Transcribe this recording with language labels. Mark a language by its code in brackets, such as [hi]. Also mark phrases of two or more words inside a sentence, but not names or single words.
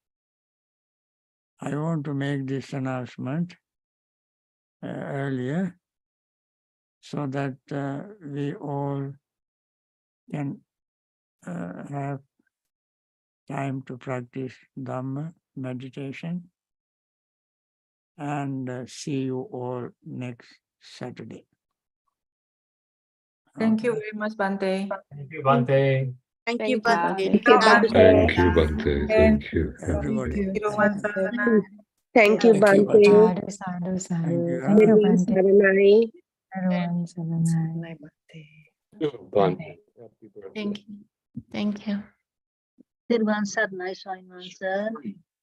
[en] I want to make this announcement earlier so that we all can have time to practice Dhamma meditation and see you all next Saturday. Thank you very much, Bhante. Thank you, Bhante. Thank you, Bhante. Bhante. Thank you, Bhante. Thank you, Bhante. Thank you. Everybody. Thank you, Thank you, Bhante. Bhante. [pi] Sadhu, sadhu, [en] Thank you. sadhu. Thank you, Everyone, Bhante. Saranai. Everyone, Saranai. Bhante. Thank you. Thank you. Sirvan sir, nice one, sir.